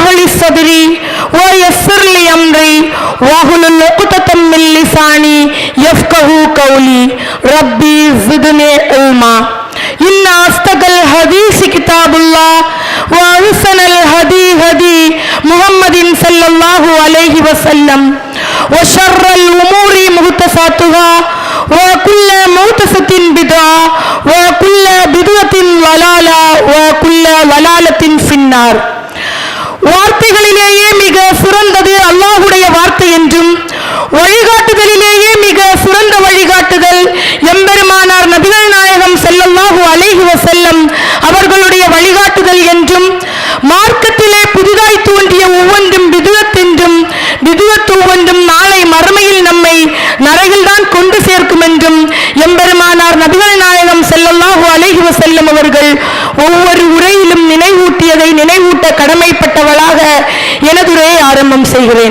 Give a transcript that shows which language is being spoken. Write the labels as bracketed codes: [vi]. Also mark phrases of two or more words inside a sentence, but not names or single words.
[ar] لي صدري ويسر لي أمري واحلل عقدة من لساني يفقهوا قولي ربي زدني علما إن أصدق الحديث كتاب الله وأحسن الهدي هدي محمد صلى الله عليه وسلم وشر الأمور محدثاتها وكل محدثة بدعة وكل بدعة ضلالة وكل ضلالة في النار. [ta] வார்த்தைகளிலேயே மிக சிறந்தது அல்லாஹ்வுடைய வார்த்தை என்றும் வழிகாட்டுதலிலேயே மிக சிறந்த வழிகாட்டுதல் எம்பெருமானார் நபிகள் நாயகம் [ar] صلى الله عليه وسلم [ta] அவர்களுடைய வழிகாட்டுதல் என்றும் மார்க்கத்திலே புதிதாய் தோன்றிய ஒவ்வொன்றும் பிதுஅத் என்றும் பிதுஅத் ஒவ்வொன்றும் நாளை மறுமையில் நம்மை நரகில்தான் கொண்டு சேர்க்கும் என்றும் எம்பெருமானார் நபிகள் நாயகம் [ar] صلى الله عليه وسلم [ta] அவர்கள் ஒவ்வொரு உரையிலும் நினைவூட்டியதை நினைவூட்ட கடமைப்பட்டவளாக எனது உரையை ஆரம்பம் செய்கிறேன்.